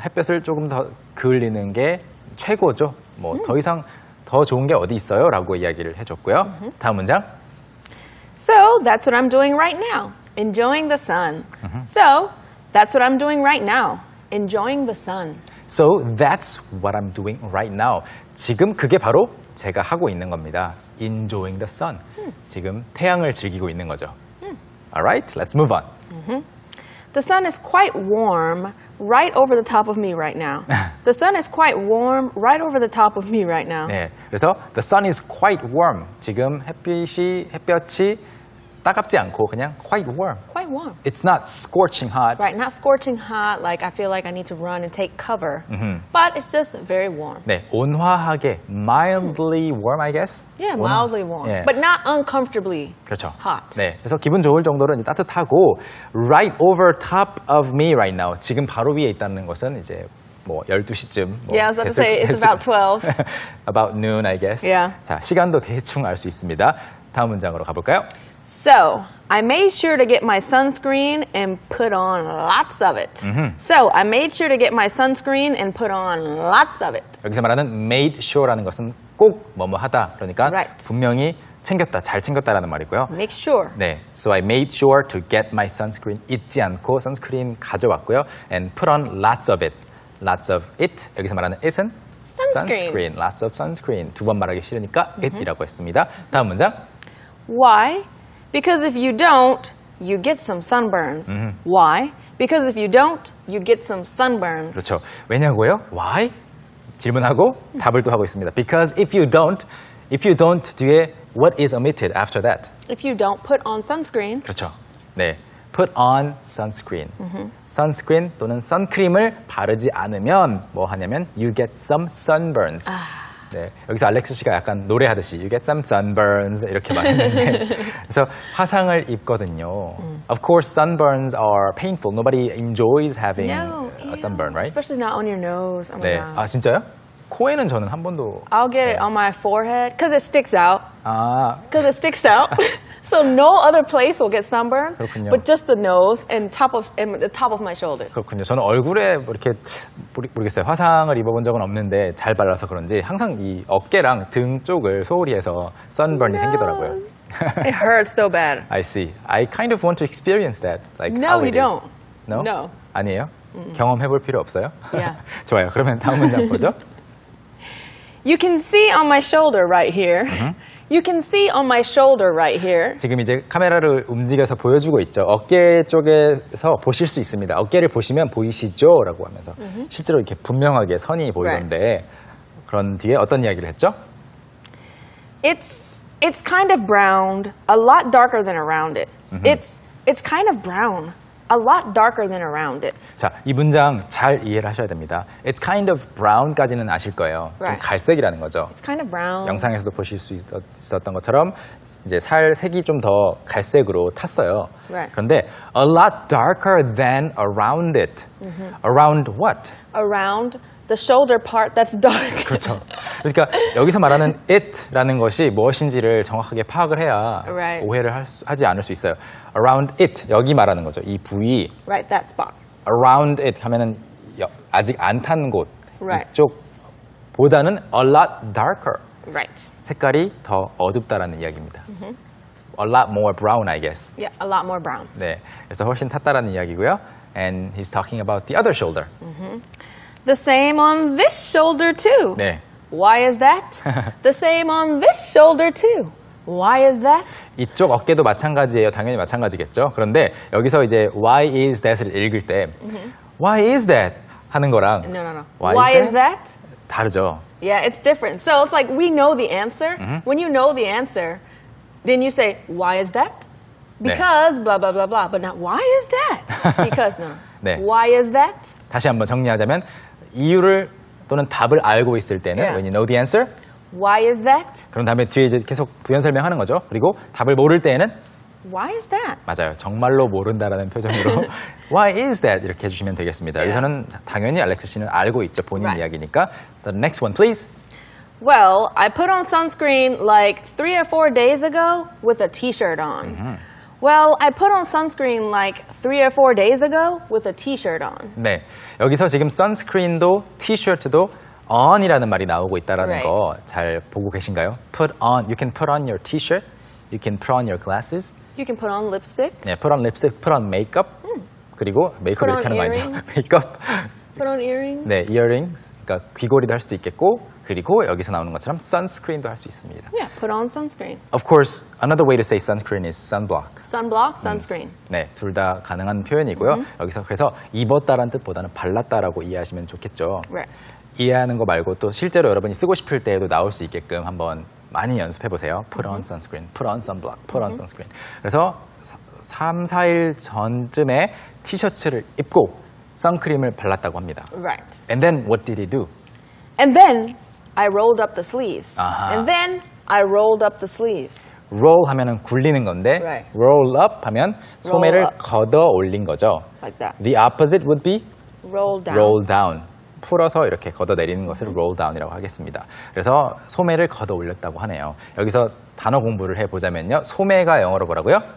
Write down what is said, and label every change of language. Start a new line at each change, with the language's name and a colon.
Korean: 햇볕을 조금 더 그을리는 게 최고죠. 뭐 더 이상 더 좋은 게 어디 있어요?라고 이야기를 해줬고요. 다음 문장.
English: So that's what I'm doing right now, enjoying the sun. So that's what I'm doing right now, enjoying the sun. So that's what I'm doing right now.
Korean: 지금 그게 바로 제가 하고 있는 겁니다.
English: Enjoying the sun.
Korean: 지금 태양을 즐기고 있는 거죠.
English: Alright, let's move on. The sun is quite warm right over the top of me right now. The sun is quite warm right over the top of me right now.
Korean: 네, 그래서
English: the sun is quite warm.
Korean: 지금 햇볕이 따갑지 않고 그냥
English: quite warm. Quite warm. It's not scorching hot. Right, not scorching hot, like I feel like I need to run and take cover. But it's just very warm.
Korean: 네, 온화하게
English: mildly warm, I guess. Yeah, mildly warm.
Korean: 예.
English: But not uncomfortably
Korean: 그렇죠.
English: hot.
Korean: 네, 그래서 기분 좋을 정도로 이제 따뜻하고
English: right over top of me right now.
Korean: 지금 바로 위에 있다는 것은 이제 뭐 12시쯤 뭐
English: Yeah, I was about to say it's about 12. about noon, I guess. Yeah.
Korean: 자, 시간도 대충 알 수 있습니다. 다음 문장으로 가볼까요?
English: So, I made sure to get my sunscreen and put on lots of it. So, I made sure to get my sunscreen and put on lots of it.
Korean: 여기서 말하는 made sure라는 것은 꼭 뭐뭐 하다. 그러니까
English: Right.
Korean: 분명히 챙겼다, 잘 챙겼다라는 말이고요.
English: Make sure. 네, so I made sure to get my sunscreen.
Korean: 잊지 않고 선스크린 가져왔고요.
English: And put on lots of it. Lots of it.
Korean: 여기서 말하는 it은
English: Sunscreen. Lots of sunscreen.
Korean: 두 번 말하기 싫으니까 it이라고 했습니다. 다음 문장.
English: Why? Because if you don't, you get some sunburns. Why? Because if you don't, you get some sunburns.
Korean: 그렇죠. 왜냐고요? Why? 질문하고 답을 또 하고 있습니다.
English: Because if you don't 뒤에 what is omitted after that? If you don't put on sunscreen,
Korean: 그렇죠. 네,
English: put on sunscreen.
Korean: sunscreen 또는 선크림을 바르지 않으면 뭐 하냐면
English: you get some sunburns.
Korean: 네, 여기서 알렉스 씨가 약간 노래하듯이
English: you get some sunburns
Korean: 이렇게 말했는데 그래서 화상을 입거든요.
English: Of course, sunburns are painful. Nobody enjoys having a sunburn, right? especially not on your nose. Oh my
Korean: 네,
English: God.
Korean: 아 진짜요? 코에는 저는 한 번도
English: I'll get it on my forehead because it sticks out.
Korean: 아
English: Because it sticks out. So no other place will get sunburn,
Korean: 그렇군요.
English: but just the nose and the top of my shoulders.
Korean: 그렇군요. 저는 얼굴에 뭐 이렇게 모르겠어요. 화상을 입어본 적은 없는데 잘 발라서 그런지 항상 이 어깨랑 등 쪽을 소홀히 해서 sunburn이 생기더라고요.
English: It hurts so bad. I see. I kind of want to experience that. Like No, how you it is. don't. No? No.
Korean: 아니에요? 경험해볼 필요 없어요?
English: Yeah.
Korean: 좋아요. 그러면 다음 문장 보죠.
English: You can see on my shoulder right here. You can see on my shoulder right here.
Korean: 지금 이제 카메라를 움직여서 보여주고 있죠. 어깨 쪽에서 보실 수 있습니다. 어깨를 보시면 보이시죠? 라고 하면서 실제로 이렇게 분명하게 선이 보이던데 그런 뒤에 어떤 이야기를 했죠?
English: It's kind of browned, a lot darker than around it. It's kind of brown, a lot darker than around it.
Korean: 자, 이 문장 잘 이해를 하셔야 됩니다.
English: It's kind of brown
Korean: 까지는 아실 거예요. 좀
English: Right.
Korean: 갈색이라는 거죠.
English: It's kind of brown.
Korean: 영상에서도 보실 수 있었던 것처럼 이제 살 색이 좀 더 갈색으로 탔어요.
English: Right.
Korean: 그런데
English: a lot darker than around it. Around what? Around the shoulder part that's dark.
Korean: 그렇죠. 그러니까 여기서 말하는 it라는 것이 무엇인지를 정확하게 파악을 해야
English: Right.
Korean: 오해를 하지 않을 수 있어요.
English: Around it,
Korean: 여기 말하는 거죠. 이 부위.
English: Right, that spot.
Korean: Around it 하면은 아직 안 탄 곳.
English: Right.
Korean: 이쪽보다는
English: a lot darker. Right.
Korean: 색깔이 더 어둡다라는 이야기입니다.
English: A lot more brown, I guess. Yeah, a lot more brown.
Korean: 네, 그래서 훨씬 탔다라는 이야기고요.
English: And he's talking about the other shoulder. The same on this shoulder too.
Korean: 네,
English: Why is that? The same on this shoulder too. Why is that?
Korean: 이쪽 어깨도 마찬가지예요. 당연히 마찬가지겠죠. 그런데 여기서 이제
English: why is that
Korean: 을 읽을 때 why is that 하는 거랑
English: No. why is that?
Korean: 다르죠.
English: Yeah, it's different. So it's like we know the answer. When you know the answer, then you say, why is that? Because blah, blah, blah, blah. But not, why is that? Because, no.
Korean: 네.
English: Why is that?
Korean: 다시 한번 정리하자면 이유를 또는 답을 알고 있을 때는
English: Yeah. when you know the answer Why is that?
Korean: 그런 다음에 뒤에 이제 계속 부연 설명하는 거죠. 그리고 답을 모를 때에는
English: Why is that?
Korean: 맞아요. 정말로 모른다라는 표정으로
English: Why is that?
Korean: 이렇게 해주시면 되겠습니다.
English: Yeah.
Korean: 여기서는 당연히 알렉스 씨는 알고 있죠. 본인
English: Right.
Korean: 이야기니까.
English: The next one, please. Well, I put on sunscreen like 3 or 4 days ago with a t-shirt on. Well, I put on sunscreen like 3 or 4 days ago with a t-shirt on.
Korean: 네, 여기서 지금 sunscreen도 t-shirt도 on이라는 말이 나오고 있다라는
English: Right.
Korean: 거 잘 보고 계신가요?
English: Put on, you can put on your t-shirt, you can put on your glasses, You can put on lipstick,
Korean: 네,
English: put on lipstick, put on makeup,
Korean: 그리고 메이크업
English: Put
Korean: 이렇게 하는 거 아니죠?
English: earrings.
Korean: 메이크업,
English: put on earrings.
Korean: 네, earrings, 그러니까 귀걸이도 할 수도 있겠고, 그리고 여기서 나오는 것처럼 sunscreen도 할 수 있습니다.
English: Yeah, put on sunscreen. Of course, another way to say sunscreen is sunblock. Sunblock, sunscreen.
Korean: 네, 둘 다 가능한 표현이고요. 여기서 그래서 입었다라는 뜻보다는 발랐다라고 이해하시면 좋겠죠.
English: Right.
Korean: 이해하는 거 말고 또 실제로 여러분이 쓰고 싶을 때에도 나올 수 있게끔 한번 많이 연습해 보세요.
English: Put on sunscreen, put on sunblock, put on sunscreen.
Korean: 그래서 3, 4일 전쯤에 티셔츠를 입고 선크림을 발랐다고 합니다.
English: Right. And then what did he do? And then I rolled up the sleeves.
Korean: 아하.
English: And then I rolled up the sleeves.
Korean: Roll 하면은 굴리는 건데
English: Right.
Korean: roll up 하면 소매를
English: up.
Korean: 걷어 올린 거죠.
English: Like that. The opposite would be Roll down. roll down.
Korean: 풀어서 이렇게 걷어 내리는 것을
English: roll down
Korean: 이라고 하겠습니다. 그래서 소매를 걷어 올렸다고 하네요. 여기서 단어 공부를 해보자면요. 소매가 영어로 뭐라고요?